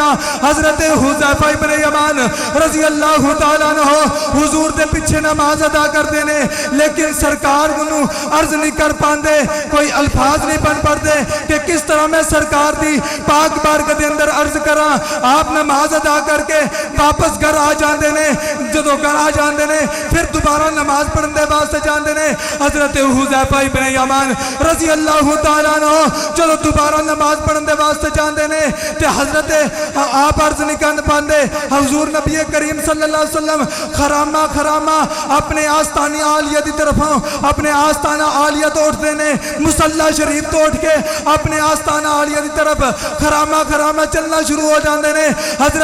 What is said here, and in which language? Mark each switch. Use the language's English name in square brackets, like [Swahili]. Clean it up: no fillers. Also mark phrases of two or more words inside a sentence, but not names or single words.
[Punjabi] حضرت حذیفہ ابن یمان [Arabic] رضی اللہ تعالیٰ عنہ [Punjabi] حضور دے پیچھے نماز ادا کرتے نے، لیکن سرکار کو عرض نہیں کر پاندے، کوئی الفاظ نہیں بن پڑتے کہ کس طرح میں سرکار دی پاک بارگاہ دے اندر عرض کراں۔ آپ نماز ادا کر کے واپس گھر آ جاندے نے، جدو گھر آ جاندے نے پھر دوبارہ نماز پڑھن دے واسطے جاندے نے۔ حضرت حذیفہ ابن یمان [Arabic] رضی اللہ تعالیٰ عنہ [Punjabi] جدو دوبارہ نماز پڑھن دے واسطے جاندے نے تے حضرت آپ عرض نہیں کر پاندے، حضور نبی کریم [Arabic] صلی اللہ علیہ وسلم [Punjabi] خرامہ خرامہ اپنے آستانہ عالیہ دی طرفوں اپنے آستانہ عالیہ تو اٹھتے نے، مصلی شریف تو اٹھ کے اپنے آستانہ عالیہ دی طرف خرامہ خرامہ چلنا شروع ہو جاندے نے۔